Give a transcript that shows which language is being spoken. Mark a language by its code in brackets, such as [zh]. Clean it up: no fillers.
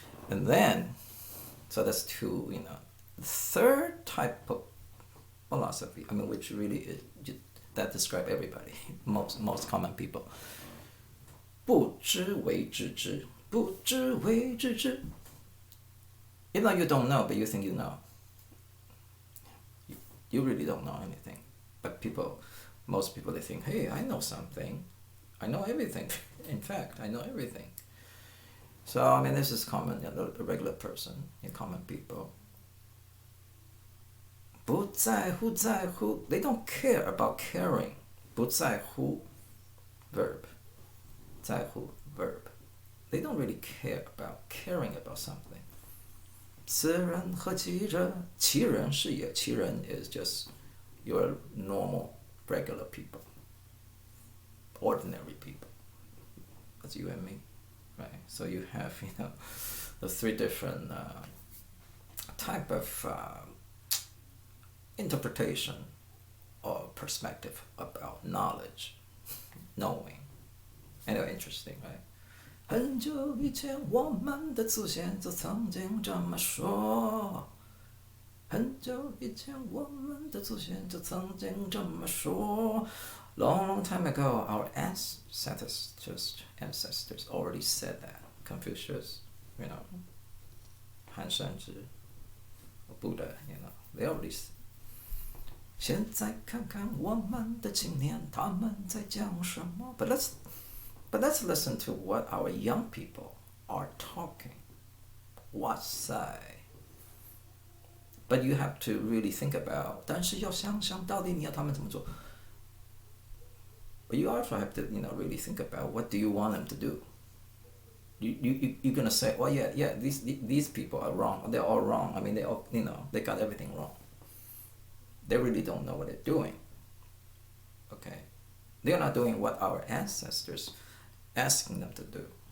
[en] And then, so that's two, the third type of philosophy. I mean, which really is, that describe everybody, most common people. [zh] 不知为知之，不知为知之。 [en] Even though you don't know, but you think you know. You really don't know anything. But most people, they think, hey, I know something. I know everything. In fact, I know everything. So, I mean, this is common, a regular person, common people. [zh] 不在乎在乎, [en] they don't care about caring. 不在乎, verb. 在乎, verb. They don't really care about caring about something. [zh] 此人何其者?其人是也. [en] 其人 is just your normal, regular people. Ordinary people. That's you and me. Right? So you have, the three different type of interpretation or perspective about knowledge, knowing. Anyway, interesting, right? [zh] 很久以前，我们的祖先就曾经这么说。很久以前，我们的祖先就曾经这么说。 [en] Long, long time ago, our ancestors already said that. Confucius, Han Shanzhi, Buddha, they already said. [zh] 现在看看我们的青年，他们在讲什么？ [en] But let's listen to what our young people are talking. [zh] 哇塞！ [en] But you have to really think about. [zh] 但是要想想到底你要他们怎么做。 [en] But you also have to, really think about what do you want them to do. You're gonna say, well, yeah, these people are wrong. They're all wrong. I mean, they all, they got everything wrong. They really don't know what they're doing. Okay, they're not doing what our ancestors asking them to do.